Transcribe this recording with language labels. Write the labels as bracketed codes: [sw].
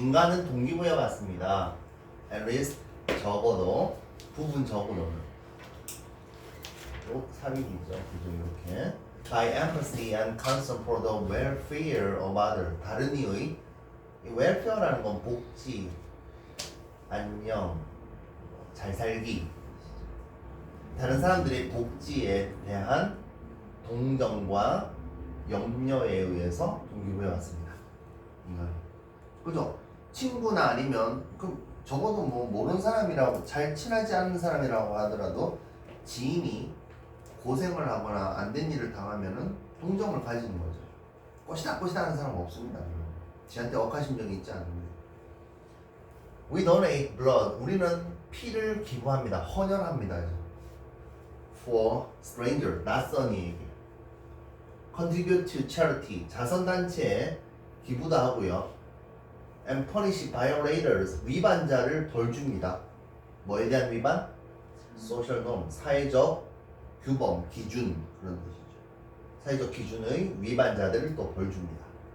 [ko] 인간은 동기부여 받습니다. [en] At least [ko] 적어도 부분 적어도 삽입이죠. 이렇게 [en] by empathy and concern for the welfare of others. [ko] 다른 이의 이 welfare라는 건 복지, 안녕, 잘 살기, 다른 사람들의 복지에 대한 동정과 염려에 의해서 동기부여 받습니다. 그죠? 친구나 아니면 그럼 적어도 뭐 모르는 사람이라고 잘 친하지 않는 사람이라고 하더라도 지인이 고생을 하거나 안 된 일을 당하면은 동정을 가지는 거죠. 꼬시다 하는 사람 없습니다. 지한테 억하심정이 있지 않습니다. [en] We donate blood. [ko] 우리는 피를 기부합니다. 헌혈합니다. [en] For stranger, [ko] 낯선이에게. [en] Contribute to charity. [ko] 자선단체에 기부도 하고요. [en] And punish violators. [ko] 위반자를 벌 줍니다. 뭐에 대한 위반? [en] Social norm. [ko] 사회적 규범, 기준 그런 뜻이죠. 사회적 기준의 위반자들을 또 벌 줍니다.